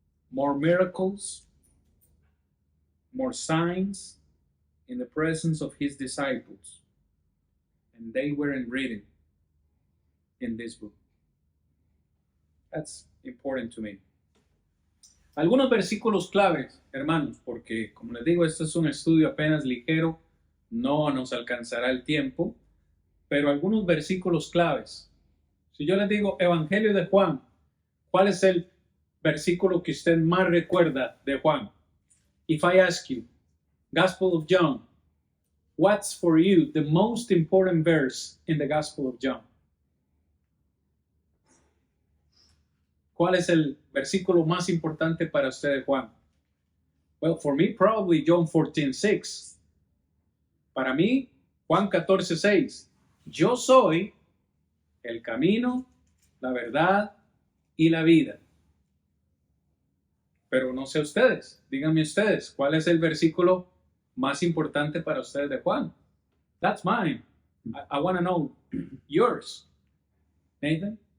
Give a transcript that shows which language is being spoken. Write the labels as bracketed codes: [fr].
[en] More miracles, more signs in the presence of his disciples. And they weren't written in this book. That's important to me. [es] Algunos versículos claves, hermanos, porque como les digo, este es un estudio apenas ligero, no nos alcanzará el tiempo, pero algunos versículos claves. Si yo les digo Evangelio de Juan, ¿cuál es el versículo que usted más recuerda de Juan? [en] If I ask you, Gospel of John, what's for you the most important verse in the Gospel of John? [es] ¿Cuál es el versículo más importante para usted de Juan? [en] Well, for me, probably John 14:6. [es] Para mí, Juan 14:6. Yo soy el camino, la verdad y la vida. Pero no sé ustedes, díganme ustedes, ¿cuál es el versículo más importante para ustedes de Juan? [en] That's mine. I want to know yours. Nathan?